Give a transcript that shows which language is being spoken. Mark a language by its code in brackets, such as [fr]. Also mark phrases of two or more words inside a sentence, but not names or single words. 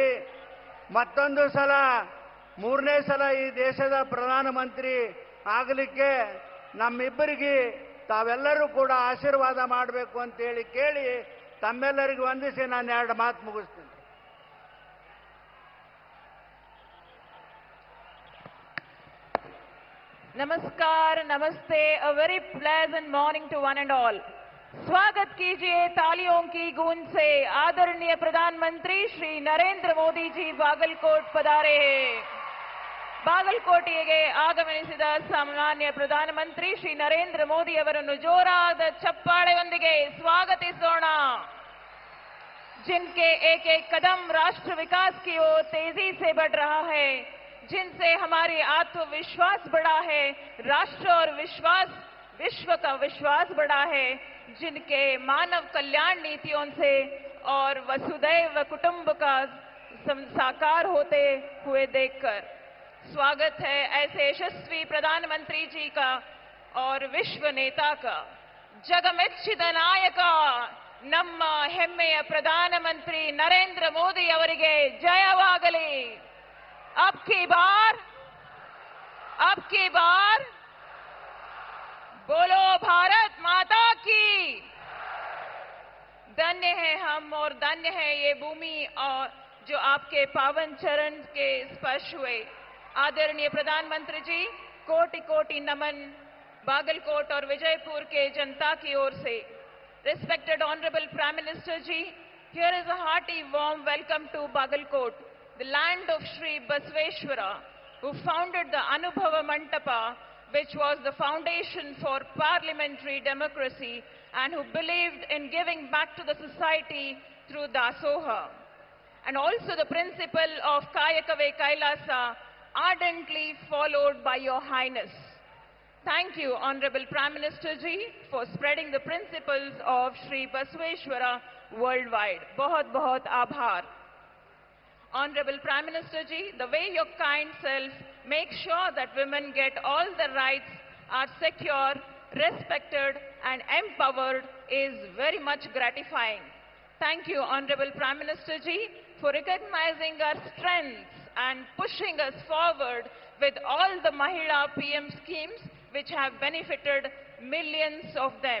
[kn] ಮತ್ತೊಂದು ಸಲ 3ನೇ ಸಲ ಈ ದೇಶದ ಪ್ರಧಾನಮಂತ್ರಿ ಆಗಲಿಕ್ಕೆ ನಮ್ಮಿಬ್ಬರಿಗೆ ತಾವೆಲ್ಲರೂ ಕೂಡ ಆಶೀರ್ವಾದ ಮಾಡಬೇಕು ಅಂತೇಳಿ ಕೇಳಿ ತಮ್ಮೆಲ್ಲರಿಗೂ ವಂದಿಸಿ ನಾನು 2 ಮಾತು ಮುಗಿಸ್ತೀನಿ. [hi] नमस्कार, नमस्ते, [en] a very pleasant morning to one and all. [hi] स्वागत कीजिए तालियों की गूंज से आदरणीय प्रधानमंत्री श्री नरेंद्र मोदी जी बागलकोट पधारे हैं. [kn] ಬಾಗಲಕೋಟೆಗೆ ಆಗಮಿಸಿದ ಸಾಮಾನ್ಯ ಪ್ರಧಾನಮಂತ್ರಿ ಶ್ರೀ ನರೇಂದ್ರ ಮೋದಿ ಅವರನ್ನು ಜೋರಾದ ಚಪ್ಪಾಳೆಯೊಂದಿಗೆ ಸ್ವಾಗತಿಸೋಣ. [hi] जिनके एक एक कदम राष्ट्र विकास की ओर तेजी से बढ़ रहा है, जिनसे हमारी आत्मविश्वास बढ़ा है, राष्ट्र और विश्व का विश्वास बढ़ा है, जिनके मानव कल्याण नीतियों से और वसुदैव कुटुंब का साकार होते हुए देखकर स्वागत है ऐसे यशस्वी प्रधानमंत्री जी का और विश्व नेता का. [kn] जगಮೆಚ್ಚಿದ ನಾಯಕ ನಮ್ಮ ಹೆಮ್ಮೆಯ ಪ್ರಧಾನಮಂತ್ರಿ ನರೇಂದ್ರ ಮೋದಿ ಅವರಿಗೆ ಜಯವಾಗಲಿ. [hi] अब की बार बोलो भारत माता की. धन्य है हम और धन्य है ये भूमि और जो आपके पावन चरण के स्पर्श हुए. आदरणीय प्रधानमंत्री जी, कोटि कोटि नमन बागलकोट और विजयपुर के जनता की ओर से. [en] Respected Honorable Prime Minister ji, here is a hearty warm welcome to Bagalkot, the land of Shri Basveshwara, who founded the Anubhava Mantapa, which was the foundation for parliamentary democracy and who believed in giving back to the society through Dasoha. And also the principle of [kn] ಕಾಯಕವೇ ಕೈಲಾಸ, [en] ardently followed by Your Highness. Thank you, Honorable Prime Minister ji, for spreading the principles of Shri Basveshwara worldwide. [hi] बहुत बहुत आभार. [en] Honorable Prime Minister ji, the way your kind self makes sure that women get all their rights, are secure, respected and empowered is very much gratifying. Thank you, Honorable Prime Minister ji, for recognizing our strengths and pushing us forward with all the Mahila PM schemes which have benefited millions of them.